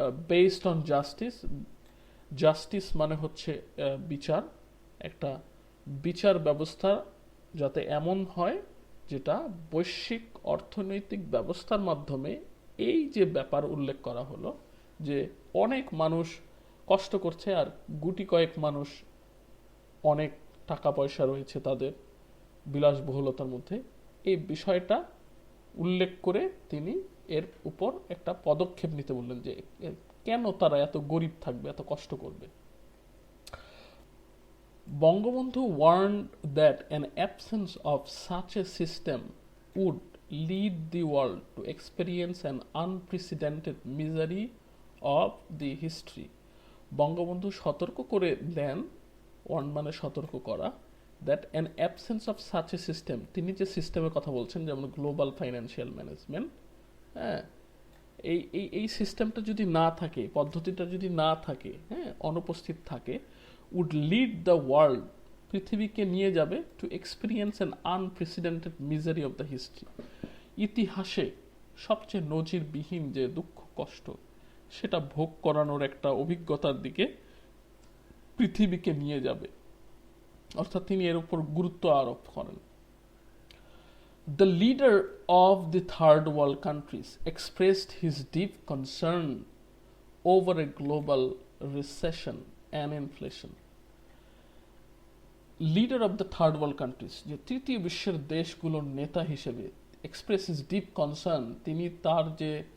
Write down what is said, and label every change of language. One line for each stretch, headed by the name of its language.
English: based on justice,
Bangla: justice মানে হচ্ছে বিচার, একটা বিচার ব্যবস্থা যাতে এমন হয় যেটা বৈশ্বিক অর্থনৈতিক ব্যবস্থার মাধ্যমে, এই যে ব্যাপার উল্লেখ করা হলো যে অনেক মানুষ কষ্ট করছে আর গুটি কয়েক মানুষ অনেক টাকা পয়সা রয়েছে তাদের বিলাসবহুলতার মধ্যে, এই বিষয়টা উল্লেখ করে তিনি এর উপর একটা পদক্ষেপ নিতে বললেন যে কেন তারা এত গরিব থাকবে, এত কষ্ট করবে।
English: Bangabandhu warned that an absence of such a system would lead the world to experience an unprecedented misery of the history.
Bangla: Bangabandhu সতর্ক করে দেন, ওয়ার্ন মানে সতর্ক করা,
English: that an absence of such a system,
Bangla: তিনি যে সিস্টেমের কথা বলছেন যেমন
English: global financial management,
Bangla: হ্যাঁ, এই এই এই সিস্টেমটা যদি না থাকে, পদ্ধতিটা যদি না থাকে, হ্যাঁ, অনুপস্থিত থাকে,
English: would lead the world,
Bangla: পৃথিবীকে নিয়ে যাবে,
English: to experience an unprecedented misery of the history,
Bangla: ইতিহাসে সবচেয়ে নজিরবিহীন যে দুঃখ কষ্ট সেটা ভোগ করানোর একটা অভিজ্ঞতার দিকে পৃথিবীকে নিয়ে যাবে, অর্থাৎ তিনি এর উপর গুরুত্ব আরোপ করেন।
English: The leader of the third world countries expressed his deep concern over a global recession and inflation. Leader of the third world countries,
Bangla: যে তৃতীয় বিশ্বের দেশগুলোর নেতা হিসেবে,
English: express his deep concern,
Bangla: তিনি তার যে